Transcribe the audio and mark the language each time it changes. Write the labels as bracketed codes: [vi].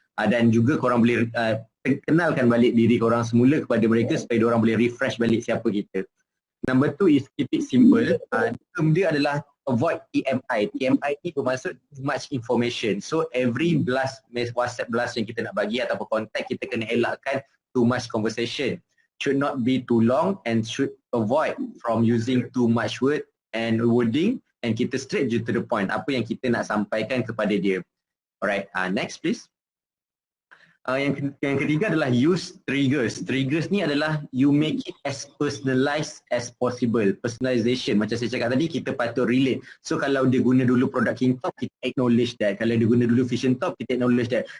[ms] Dan juga korang boleh kenalkan balik diri korang semula kepada mereka supaya diorang boleh refresh balik siapa kita. [en] Number two is keep it simple. [ms] Term dia adalah avoid TMI. TMI ni bermaksud [en] too much information. So every blast, WhatsApp blast [ms] yang kita nak bagi ataupun contact, kita kena elakkan [en] too much conversation. Should not be too long and should avoid from using too much word and wording, and [ms] kita [en] straight to the point. [ms] Apa yang kita nak sampaikan kepada dia. [en] Alright, next please. [ms] Yang ketiga adalah use triggers. Triggers ni adalah [en] you make it as personalized as possible. [ms] Personalization, macam saya cakap tadi, kita patut relate. So kalau dia guna dulu produk King Top, kita [en] acknowledge that. [ms] Kalau dia guna dulu Vision Top, kita [en] acknowledge that.